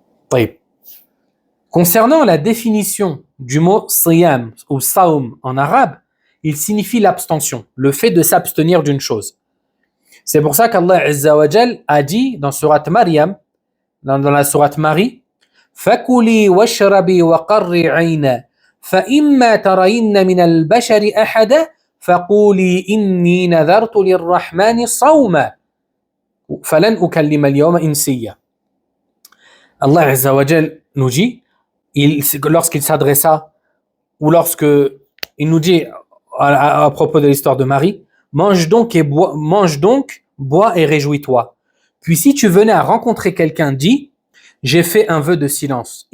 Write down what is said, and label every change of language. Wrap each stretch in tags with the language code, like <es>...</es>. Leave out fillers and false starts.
<ar>طيب.</ar> <fr>Concernant la définition du mot siyam ou saum en arabe, il signifie l'abstention, le fait de s'abstenir d'une chose. C'est pour ça qu'Allah Azza wa Jal a dit dans Surat Maryam dans la sourate Marie,</fr> <ar>فَكُلِي وَاشْرَبِي وَقَرِّ عَيْنًا فَإِمَّا تَرَيِنَّ مِنَ الْبَشَرِ أَحَدًا فَقُولِي إِنِّي نَذَرْتُ لِلرَّحْمَنِ صَوْمًا فَلَنْ أُكَلِّمَ الْيَوْمَ إِنْسِيًّا.</ar> <fr>Allah Azza wa Jal nous dit, lorsqu'il s'adressa, ou lorsque il nous dit à propos de l'histoire de Marie, mange donc, bois et réjouis-toi. Puis si tu venais à rencontrer quelqu'un, dis, j'ai fait un vœu de silence.</fr>